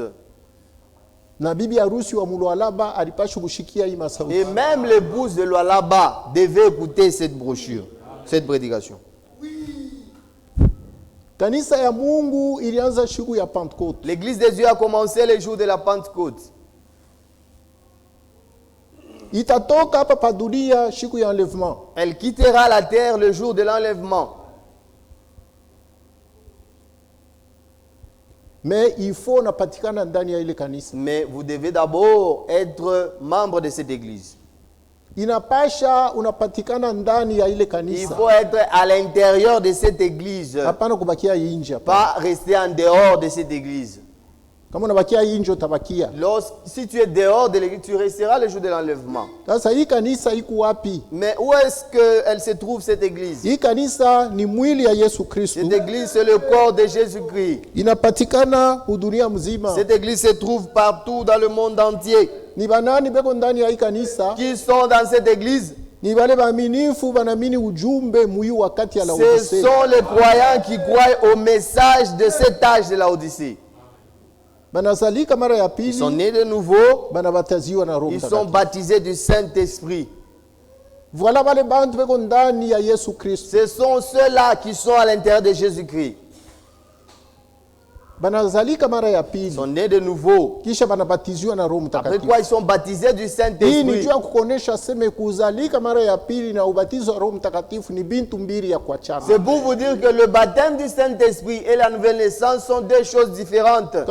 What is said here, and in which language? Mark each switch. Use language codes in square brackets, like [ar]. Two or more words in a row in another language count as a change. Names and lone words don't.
[fr] Et même l'épouse de Lualaba devait écouter cette brochure, cette prédication. L'église de Dieu a commencé le jour de la Pentecôte. [sw] itatoka hapa pa dunia siku ya enlèvement. [fr] Elle quittera la terre le jour de l'enlèvement. Mais il faut [sw] napatikana ndani ya ile kanisa. [fr] Mais vous devez d'abord être membre de cette église. [sw] Inapasha unapatikana ndani ya ile kanisa. [fr] Il faut être à l'intérieur de cette église. [sw] Hapana kubakia nje. [fr] Pas rester en dehors de cette église. [sw] Kama unabakia nje utabakia. [fr] Si tu es dehors de l'église, tu resteras le jour de l'enlèvement. [sw] Sasa hii kanisa iko wapi? [fr] Mais où est-ce qu'elle se trouve, cette église? [sw] Hii kanisa ni mwili ya Yesu Kristo. [fr] Cette église, c'est le corps de Jésus-Christ. [sw] Inapatikana dunia mzima. [fr] Cette église se trouve partout dans le monde entier. [sw] Ni banani beko ndani ya hii kanisa? [fr] Qui sont dans cette église? [sw] Ni wale waaminifu wanaamini ujumbe muhimu wakati ya Laodicée. [fr] Ce sont les croyants qui croient au message de cet âge de Laodicée. Ils sont nés de nouveau. Ils sont baptisés du Saint-Esprit. [sw] Voilà wale bantu beko ndani ya Yesu Kristo. [fr] Ce sont ceux-là qui sont à l'intérieur de Jésus-Christ. Ils sont nés de nouveau. Après quoi ils sont baptisés du Saint-Esprit. C'est pour vous dire que le baptême du Saint-Esprit et la nouvelle naissance sont deux choses différentes.